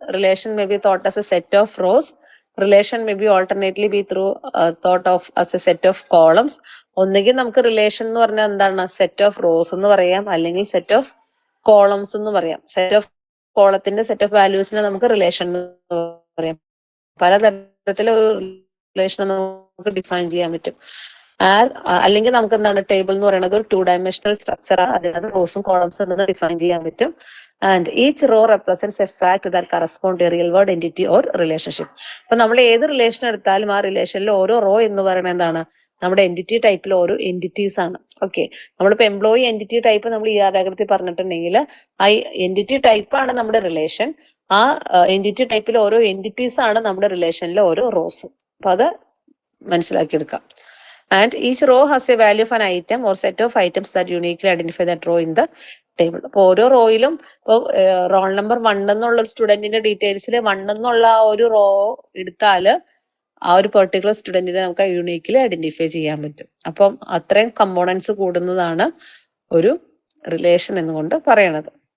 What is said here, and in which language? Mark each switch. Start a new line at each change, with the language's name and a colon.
English: Relation may be thought as a set of rows. Relation may be alternately be thought of as a set of columns.
Malayalam: ഒന്നുകിൽ നമുക്ക് relation എന്ന് പറഞ്ഞാൽ എന്താണ്? Set of rows എന്ന് പറയാം, അല്ലെങ്കിൽ set of columns എന്ന് പറയാം. സെറ്റ് ഓഫ് കോളത്തിന്റെ സെറ്റ് ഓഫ് വാല്യൂസിനെ നമുക്ക് റിലേഷൻ എന്ന് പറയാം. പലതരത്തിലുള്ള ഒരു റിലേഷൻ നമുക്ക് ഡിഫൈൻ ചെയ്യാൻ പറ്റും. അല്ലെങ്കിൽ നമുക്ക് എന്താണ്? ടേബിൾ എന്ന് പറയുന്നത് ഒരു 2-dimensional സ്ട്രക്ചറാണ്. അതിനകത്ത് റോസും കോളംസും ഉണ്ടെന്ന് ഡിഫൈൻ ചെയ്യാൻ പറ്റും.
English: And each row represents a fact that correspond to a real world entity or relationship.
Malayalam: അപ്പൊ നമ്മൾ ഏത് റിലേഷൻ എടുത്താലും ആ റിലേഷനിൽ ഓരോ റോ എന്ന് പറയുന്നത് എന്താണ്? നമ്മുടെ എന്റിറ്റി ടൈപ്പിൽ ഓരോ എന്റിറ്റീസ് ആണ്. ഓക്കെ. നമ്മളിപ്പോ എംപ്ലോയി എന്റിറ്റി ടൈപ്പ് നമ്മൾ ഡയഗ്രത്തിൽ പറഞ്ഞിട്ടുണ്ടെങ്കിൽ ആ എന്റിറ്റി ടൈപ്പ് ആണ് നമ്മുടെ റിലേഷൻ. ആ എന്റിറ്റി ടൈപ്പിൽ ഓരോ എന്റിറ്റീസ് ആണ് നമ്മുടെ റിലേഷനിലെ ഓരോ റോസും. അപ്പൊ അത് മനസ്സിലാക്കിയെടുക്കാം.
English: And each row has a value of an item or set of items that uniquely identify that row in the table.
Malayalam: അപ്പൊ ഓരോ റോയിലും ഇപ്പോൾ റോൾ നമ്പർ 1 എന്നുള്ള ഒരു സ്റ്റുഡന്റിന്റെ ഡീറ്റെയിൽസിൽ 1 എന്നുള്ള ആ ഒരു റോ എടുത്താൽ ആ ഒരു പെർട്ടിക്കുലർ സ്റ്റുഡന്റിനെ നമുക്ക് യൂണിക്കലി ഐഡന്റിഫൈ ചെയ്യാൻ പറ്റും. അപ്പം അത്രയും കമ്പോണൻസ് കൂടുന്നതാണ് ഒരു റിലേഷൻ എന്നുകൊണ്ട് പറയണത്.